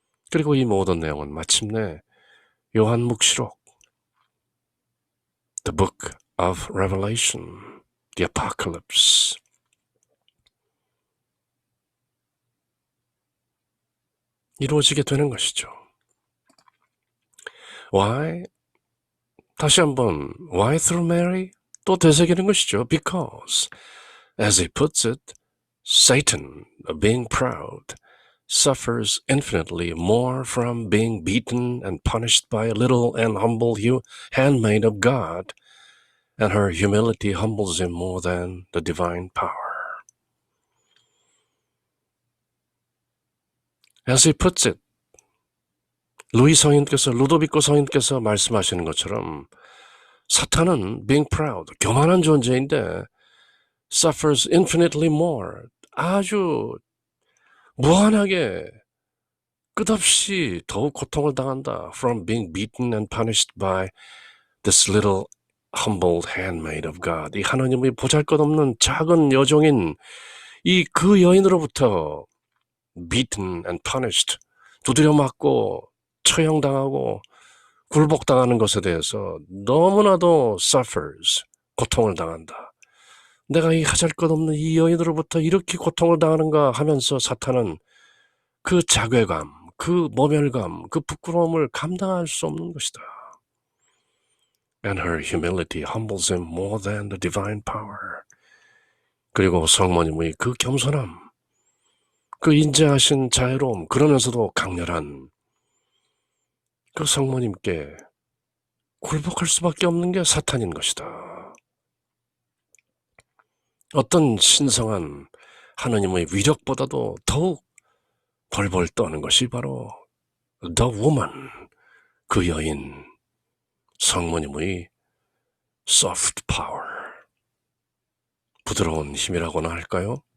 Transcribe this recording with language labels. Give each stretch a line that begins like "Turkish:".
Korean: 그리고 이 모든 내용은 마침내 요한 묵시록 The Book of Revelation, The Apocalypse 이루어지게 되는 것이죠.
English: Why? 다시 한번 Why through Mary?
Korean: 또 되새기는 것이죠.
English: Because, as he puts it, Satan, being proud, suffers infinitely more from being beaten and punished by a little and humble handmaid of God, and her humility humbles him more than the divine power.
Korean: As he puts it, 루도비코 성인께서 말씀하시는 것처럼 사탄은 being proud, 교만한 존재인데 suffers infinitely more, 아주 무한하게 끝없이 더욱 고통을 당한다. From being beaten and punished by this little humbled handmaid of God. 이 하나님의 보잘것없는 작은 여종인 이 그 여인으로부터 beaten and punished, 두드려 맞고 처형당하고 굴복당하는 것에 대해서 너무나도 suffers, 고통을 당한다. 내가 이 하잘것없는 이 여인으로부터 이렇게 고통을 당하는가 하면서 사탄은 그 자괴감, 그 모멸감, 그 부끄러움을 감당할 수 없는 것이다.
English: And her humility humbles him more than the divine power.
Korean: 그리고 성모님의 그 겸손함, 그 인자하신 자애로움, 그러면서도 강렬한 그 성모님께 굴복할 수밖에 없는 게 사탄인 것이다. 어떤 신성한 하나님의 위력보다도 더욱 벌벌 떠는 것이 바로 The Woman, 그 여인, 성모님의 soft power, 부드러운 힘이라고나 할까요?